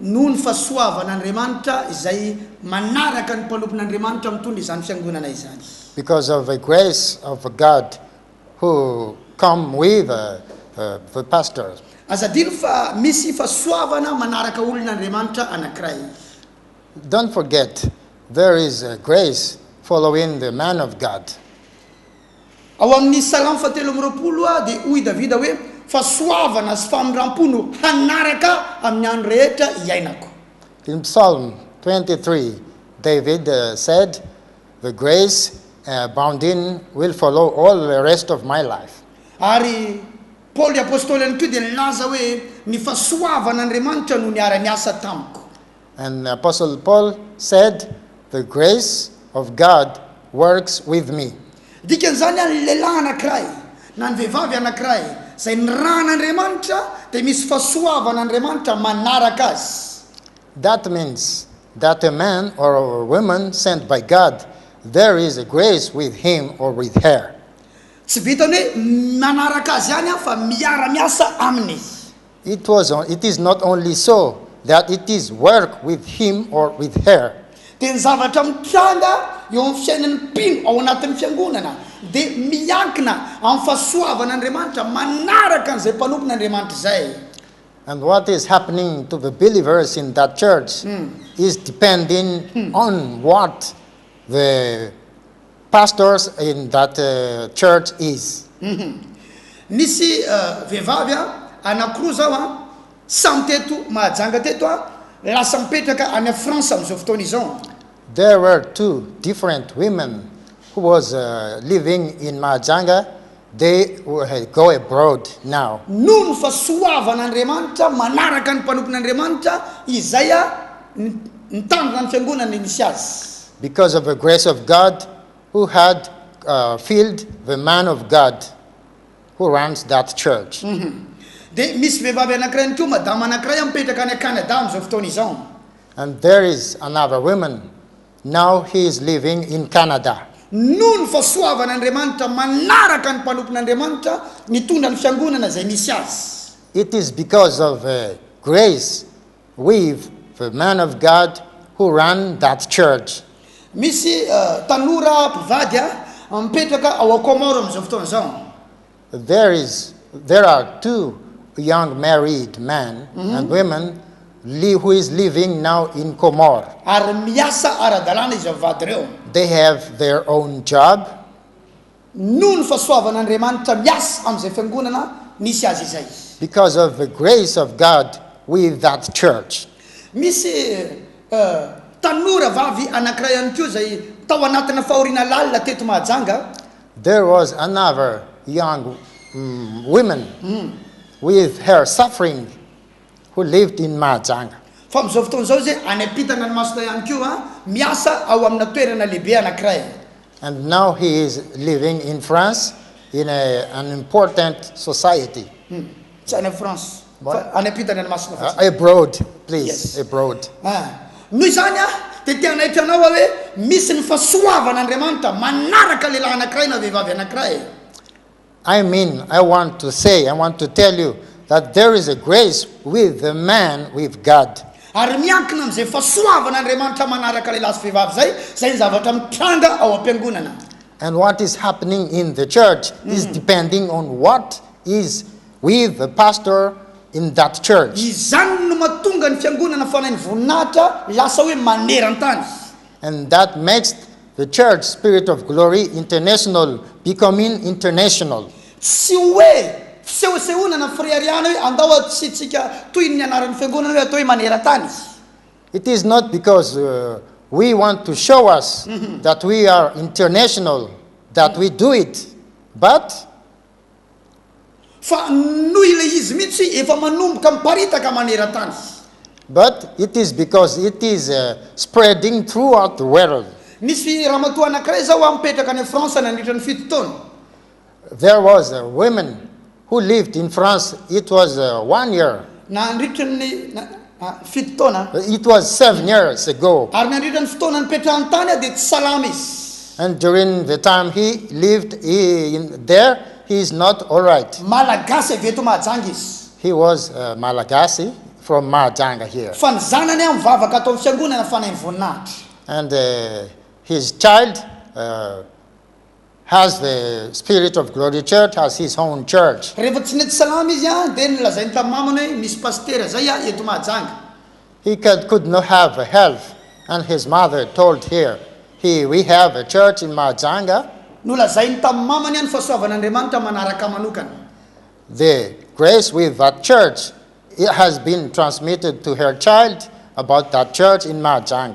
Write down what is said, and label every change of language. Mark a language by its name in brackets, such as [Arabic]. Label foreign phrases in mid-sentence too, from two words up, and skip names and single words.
[English] Because of the grace of God who come with the pastors. Don't forget, there is a grace following the man of God. [Malagasy] ao amin'ny Salamo 7:20 dia hoy Davida hoe fahasoavana sy famindram-po no hanaraka amin'ny andro rehetra iainako. [English] In Psalm 23, David said, the grace bounding will follow all the rest of my life. [Malagasy] Ary Paul apôstôly ihany koa dia nilaza hoe ny fahasoavan'Andriamanitra no niara-niasa tamiko. [English] And Apostle Paul said, the grace of God works with me. [Malagasy] Dikan'izany ny lehilahy anankiray na ny vehivavy anankiray izay niran'Andriamanitra dia misy fahasoavan'Andriamanitra manaraka azy. [English] That means that a man or a woman sent by God, there is a grace with him or with her. [Malagasy] Tsy vitany hoe manaraka azy ihany fa miara-miasa aminy. [English] It is not only so that it is work with him or with her. [Malagasy] Dia ny zavatra mitranga eo amin'ny fiainan'ny mpino ao anatin'ny fiangonana dia miankina amin'ny fahasoavan'Andriamanitra manaraka an'izay mpanompon'Andriamanitra izay. [English] And what is happening to the believers in that church is depending on what the pastors in that church is. [Malagasy] Nisy vehivavy anankiroa zao samy teto mahajanga teto lasa mipetraka any France amin'izao fotoana izao. [English] There were two different women who was living in Mahajanga. They go abroad now. [Malagasy] Noho ny fahasoavan'Andriamanitra manaraka ny mpanompon'Andriamanitra izay nitandrina ny fiangonana nisy azy. [English] Because of the grace of God who had filled the man of God who runs that church. [Malagasy] Dia misy vehivavy anankiray koa madama anankiray mipetraka any Canada amin'izao fotoana izao. [English] And there is another woman. Now he is living in Canada. [Malagasy] Noho ny fahasoavan'Andriamanitra manaraka ny mpanompon'Andriamanitra nitondra ny fiangonana izay nisy azy. [English] It is because of grace with the man of God who ran that church. [Malagasy] Misy tanora mpivady mipetraka ao Comore amin'izao fotoana izao. [English] There are two young married men and women who is living now in Comore. [Malagasy] Ary miasa ara-dalàna izy vavady ireo. [English] They have their own job. [Malagasy] Noho ny fahasoavan'Andriamanitra miasa amin'izay fiangonana nisy azy izay. [English] Because of the grace of God with that church. [Malagasy] Misy tanora vavy anankiray ihany koa izay tao anatina fahoriana lalina teto Mahajanga. [English] There was another young woman with her suffering who lived in Mahajanga. [Malagasy] Fa amin'izao fotoana izao zay any ampitana ny masina ihany koa miasa ao amina toerana lehibe anankiray. [English] And now he is living in France in an important society. [Malagasy] Tsy any France. Any ampitana ny masina. [English] Abroad, please. Yes. Abroad. [Malagasy] Noho izany dia tia nahitranao hoe misy ny fahasoavan'Andriamanitra manaraka lehilahy anankiray na vehivavy anankiray. [English] I want to tell you that there is a grace with the man with God. [Malagasy] Ary miankina amin'izay fahasoavan'Andriamanitra manaraka lehilahy sy vehivavy zay ny zavatra mitranga ao am-piangonana. [English] And what is happening in the church is depending on what is with the pastor in that church. [Malagasy] Izany no mahatonga ny fiangonana fanahy ny voninahitra lasa hoe maneran-tany. [English] And that makes the church Spirit of Glory International becoming international. [Malagasy] Tsy hoe fisehosehonana firiariana hoe andao atsitsika toy ny anaran'ny fiangonana hoe atao hoe maneran-tany. [English] It is not because we want to show us that we are international that we do it, but [Malagasy] fa noho ilay izy mihitsy efa manomboka miparitaka maneran-tany. [English] But it is because it is spreading throughout the world. [Malagasy] Nisy ramatoa anankiray zao mipetraka any France nandritra ny 7 taona. [English] There was a woman who lived in France. It was 1 year. [Malagasy] Nandritra ny 7 taona. [English] It was 7 years ago. [Malagasy] Ary nandritra ny fotoana nipetrahany tany dia tsy salama izy. [English] And during the time he lived there, he is not all right. [Malagasy] Malagasy avy eto Mahajanga izy. [English] He was Malagasy from Mahajanga here. [Malagasy] Fa ny zanany mivavaka atao amin'ny fiangonana fanahy ny voninahitra. [English] And his child has the Spirit of Glory Church, has his own church. [Malagasy] Rehefa tsy nety salama izy dia nilazainy tamin'ny mamany hoe misy pastera zay eto Mahajanga. [English] He could not have health, and his mother told her, we have a church in Mahajanga, [Malagasy] nolazainy tamin'ny mamany ihany fahasoavan'Andriamanitra manaraka manokana. [English] The grace with that church, it has been transmitted to her child about that church in Mahajanga.